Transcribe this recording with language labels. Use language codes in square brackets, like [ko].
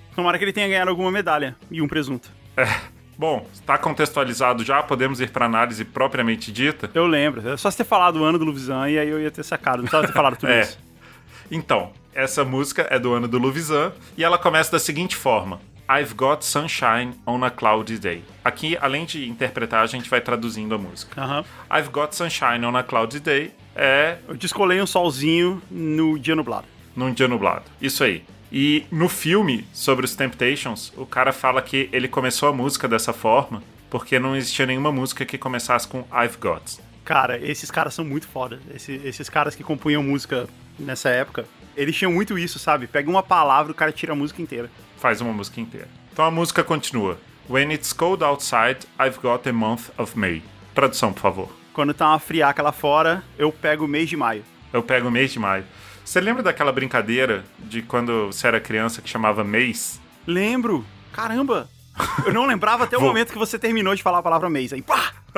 [pt] Tomara que ele tenha ganhado alguma medalha e um presunto. É. Bom, está contextualizado já, podemos ir para a análise propriamente dita? Eu lembro, é só você ter falado o ano do Luvisan e aí eu ia ter sacado, não precisava ter falado tudo isso. Então, essa música é do ano do Luvisan e ela começa da seguinte forma. [en] I've got sunshine on a cloudy day. [pt] Aqui, além de interpretar, a gente vai traduzindo a música. Uh-huh. [en] I've got sunshine on a cloudy day é... [pt] Eu descolei um solzinho no dia nublado. Num dia nublado, isso aí. E no filme sobre os Temptations, o cara fala que ele começou a música dessa forma porque não existia nenhuma música que começasse com I've Got. Cara, esses caras são muito foda. Esses caras que compunham música nessa época, eles tinham muito isso, sabe? Pega uma palavra e o cara tira a música inteira. Faz uma música inteira. Então a música continua. [en] When it's cold outside, I've got a month of May. [pt] Tradução, por favor. Quando tá uma friaca lá fora, eu pego o mês de maio. Eu pego o mês de maio. Você lembra daquela brincadeira de quando você era criança que chamava mês? Lembro. Caramba. Eu não lembrava até o momento que você terminou de falar a palavra mês. Aí, pá!